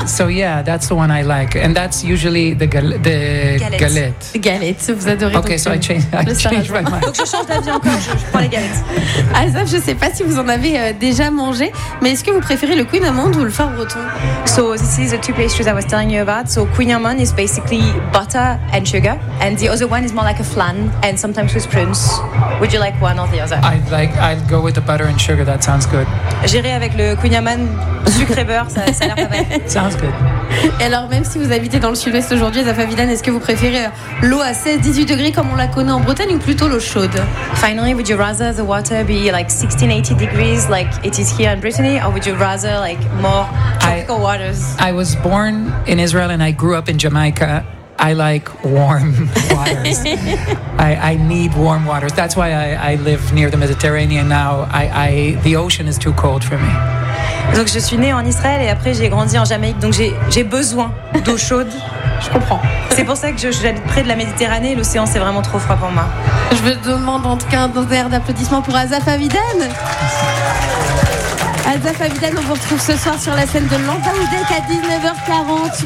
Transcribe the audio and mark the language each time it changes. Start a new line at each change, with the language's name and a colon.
English: So yeah, that's the one I like, and that's usually the galette.
French: Galette. Vous adorez.
English: Okay, so I change my mind.
French: Donc je change d'avis encore. Je prends les galettes. Azaf, je sais pas si vous en avez déjà mangé, mais est-ce que vous préférez le Queen Amand ou le Far Breton?
English: So this is the two pastries I was telling you about. So Queen Amand is basically butter and sugar, and the other one is more like a flan and sometimes with prunes. Would you like one or the other? I'd go with the butter and sugar. That sounds good.
French: J'irai avec le Queen Amand sucré beurre. Ça a l'air pas mal.
English: Sounds good.
French: Et alors, même si vous habitez dans le sud-ouest aujourd'hui, Zafa Vilan, est-ce que vous préférez l'eau à 16-18 degrés comme on la connaît en Bretagne ou plutôt l'eau chaude?
English: Finally, would you rather the water be like 16-18 degrees like it is here in Brittany, or would you rather like more tropical waters? I was born in Israel and I grew up in Jamaica. I like warm waters. I need warm waters. That's why I live near the Mediterranean now. I the ocean is too cold for me.
French: Donc je suis née en Israël et après j'ai grandi en Jamaïque, donc j'ai besoin d'eau chaude. Je comprends. C'est pour ça que j'habite près de la Méditerranée. L'océan, c'est vraiment trop froid pour moi. Je me demande en tout cas un air d'applaudissement pour Azaf Avidan. Azaf Avidan, on vous retrouve ce soir sur la scène de l'Anzaoudek à 19h40.